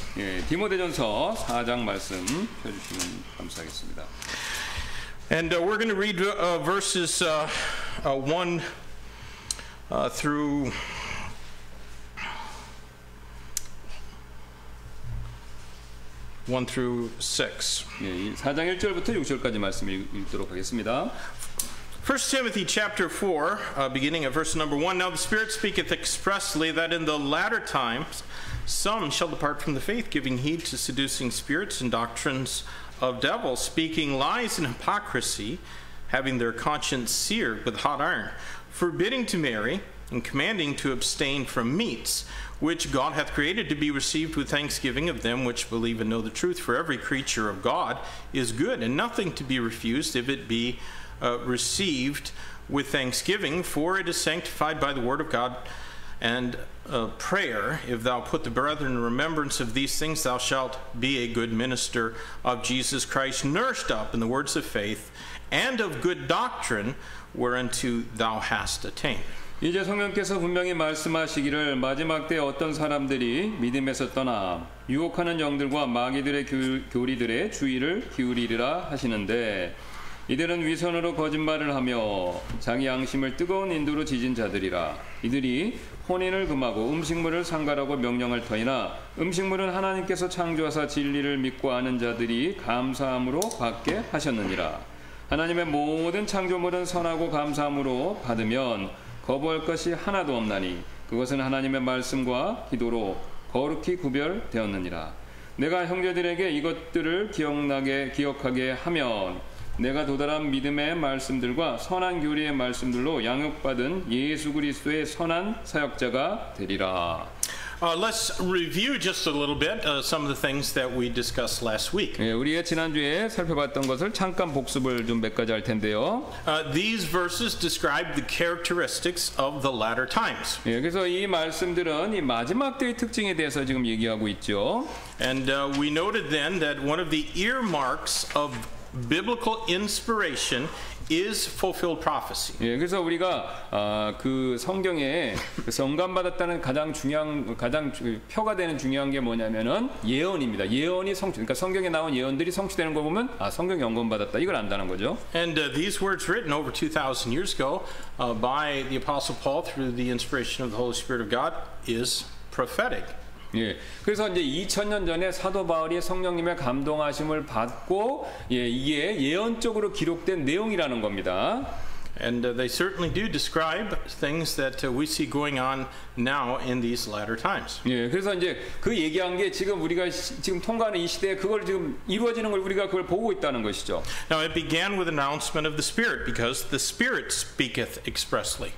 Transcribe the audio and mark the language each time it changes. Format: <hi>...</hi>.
<ko>예, 디모데전서 4장 말씀 펴주시면 감사하겠습니다.</ko> <en>And we're going to read verses 1 through 1 through 6.</en> <ko>예, 4장 1절부터 6절까지 말씀 읽도록 하겠습니다.</ko> <en>1 Timothy chapter 4, beginning at verse number 1. Now the Spirit speaketh expressly that in the latter times some shall depart from the faith, giving heed to seducing spirits and doctrines of devils, speaking lies and hypocrisy, having their conscience seared with hot iron, forbidding to marry, and commanding to abstain from meats, which God hath created to be received with thanksgiving of them which believe and know the truth. For every creature of God is good, and nothing to be refused if it be received with thanksgiving, for it is sanctified by the word of God and prayer. If thou put the brethren in remembrance of these things, thou shalt be a good minister of Jesus Christ, nourished up in the words of faith and of good doctrine, whereunto thou hast attained.</en> <ko>이제 성령께서 분명히 말씀하시기를 마지막 때 어떤 사람들이 믿음에서 떠나 유혹하는 영들과 마귀들의 교리들의 주의를 기울이리라 하시는데, 이들은 위선으로 거짓말을 하며 자기 양심을 뜨거운 인도로 지진 자들이라. 이들이 혼인을 금하고 음식물을 상갈하고 명령할 터이나 음식물은 하나님께서 창조하사 진리를 믿고 아는 자들이 감사함으로 받게 하셨느니라. 하나님의 모든 창조물은 선하고 감사함으로 받으면 거부할 것이 하나도 없나니 그것은 하나님의 말씀과 기도로 거룩히 구별되었느니라. 내가 형제들에게 이것들을 기억하게 하면 내가 도달한 믿음의 말씀들과 선한 교리의 말씀들로 양육받은 예수 그리스도의 선한 사역자가 되리라.</ko> <en>Let's review just a little bit some of the things that we discussed last week.</en> <ko>예, 우리가 지난주에 살펴봤던 것을 잠깐 복습을 좀 몇 가지 할 텐데요.</ko> <en>These verses describe the characteristics of the latter times.</en> <ko>예, 그래서 이 말씀들은 이 마지막 때의 특징에 대해서 지금 얘기하고 있죠.</ko> <en>And we noted then that one of the earmarks of biblical inspiration is fulfilled prophecy.</en> <ko>예, 그래서 우리가 그 성경에 성감 받았다는 가장 표가 되는 중요한 게 뭐냐면은 예언입니다. 예언이 그러니까 성경에 나온 예언들이 성취되는 거 보면 성경이 영감 받았다 이걸 안다는 거죠.</ko> <en>And these words written over 2,000 years ago by the Apostle Paul through the inspiration of the Holy Spirit of God is prophetic.</en> <ko>예, 그래서 이제 2000년 전에 사도 바울이 성령님의 감동하심을 받고 이게 예언적으로 기록된 내용이라는 겁니다.</ko> <en>And they certainly do describe things that we see going on now in these latter times.</en> <ko>예, 그래서 이제 그 얘기한 게 지금 우리가 지금 통과하는 이 시대에 그걸 지금 이루어지는 걸 우리가 그걸 보고 있다는 것이죠.</ko> <en>Now it began with announcement of the Spirit because the Spirit speaketh expressly.</en>